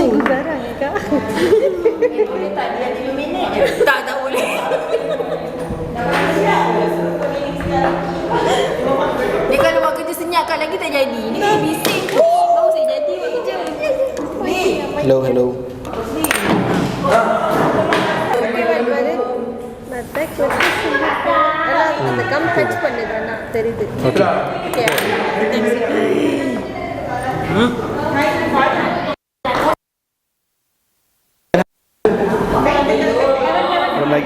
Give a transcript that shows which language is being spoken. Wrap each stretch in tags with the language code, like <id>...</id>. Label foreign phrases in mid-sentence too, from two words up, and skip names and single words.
<ms>Cikgu garang ya kak? Boleh tak dia 5 minit je? Tak boleh. Dia cakap lagi tak jadi. Ni kena bising ni. Baru saya jadi buat kerja. Hello.</ms> <ta>இந்த</ta> <en>gum touch</en> <ta>பண்ணதுனா தெரியுது.</ta> <ms>Okay. Belum lagi.</ms>